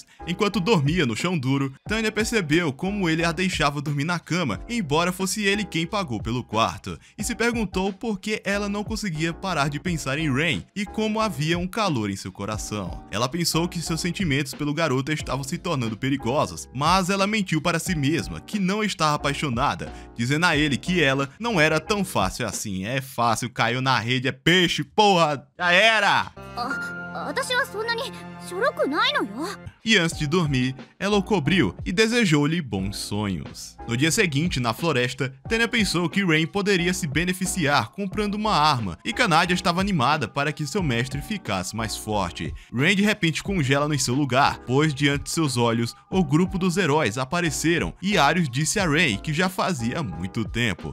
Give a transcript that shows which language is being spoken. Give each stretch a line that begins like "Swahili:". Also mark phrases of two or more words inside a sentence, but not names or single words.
Portuguese: Enquanto dormia no chão duro, Tanya percebeu como ele a deixava dormir na cama, embora fosse ele quem pagou pelo quarto, e se perguntou por que ela não conseguia parar de pensar em Rain e como havia um calor em seu coração. Ela pensou que seus sentimentos pelo garoto estavam se tornando perigosos, mas ela mentiu para si mesma que não estava apaixonada, dizendo a ele que ela não era tão fácil assim. É fácil, caiu na rede, é peixe, porra, já era!
Japanese: 私はそんなにしょろくないのよ。
Portuguese: E antes de dormir, ela o cobriu e desejou-lhe bons sonhos. No dia seguinte, na floresta, Tanya pensou que Rain poderia se beneficiar comprando uma arma, e Canadia estava animada para que seu mestre ficasse mais forte. Rain de repente congela em seu lugar, pois diante de seus olhos, o grupo dos heróis apareceram e Arius disse a Rain que já fazia muito tempo.